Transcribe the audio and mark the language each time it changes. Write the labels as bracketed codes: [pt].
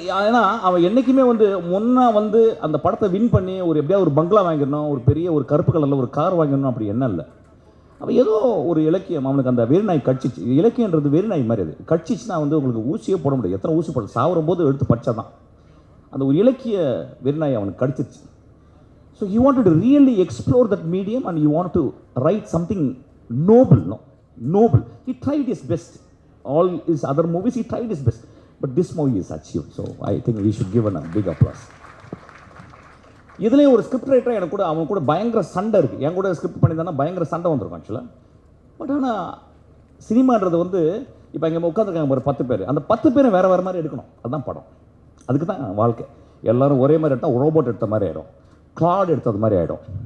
[ta] ஏன்னா அவன் என்றைக்குமே வந்து வந்து அந்த படத்தை வின் பண்ணி ஒரு எப்படியாவது ஒரு பங்களா வாங்கிடணும், ஒரு பெரிய ஒரு கருப்பு கலரில் ஒரு கார் வாங்கிடணும், அப்படி என்ன இல்லை. அவன் ஏதோ ஒரு இலக்கியம் அவனுக்கு அந்த வெறிநாய் கட்சிச்சு. இலக்கியன்றது வெறிநாய் மாதிரி, அது கட்சிச்சுன்னா வந்து உங்களுக்கு ஊசியே போட முடியாது. எத்தனை ஊசி போட சாவரும் போது எடுத்து படித்தா தான் அந்த ஒரு இலக்கிய வெறிநாய் அவனுக்கு கடிச்சிச்சு. [en] So he wanted to really explore that medium and he wanted to write something noble, no? noble. He tried his best. All his other movies, he tried his best. But this movie is achieved. So I think we should give a big applause. [ta] இதுலேயே ஒரு script ரைட்டராக எனக்கு கூட அவன் கூட பயங்கர சண்டை இருக்குது. என் கூட ஸ்கிரிப்ட் பண்ணியிருந்தானா பயங்கர சண்டை வந்திருக்கும் ஆக்சுவலாக. பட் ஆனால் சினிமான்றது வந்து இப்போ இங்கே உட்காந்துருக்காங்க ஒரு 10 பேர், அந்த 10 பேரும் வேறு வேறு மாதிரி எடுக்கணும். அதுதான் படம். அதுக்கு தான் வாழ்க்கை. எல்லோரும் ஒரே மாதிரி எடுத்தால் ரோபோட் எடுத்த மாதிரி ஆகிடும், கிளாட் எடுத்தது மாதிரி ஆகிடும்.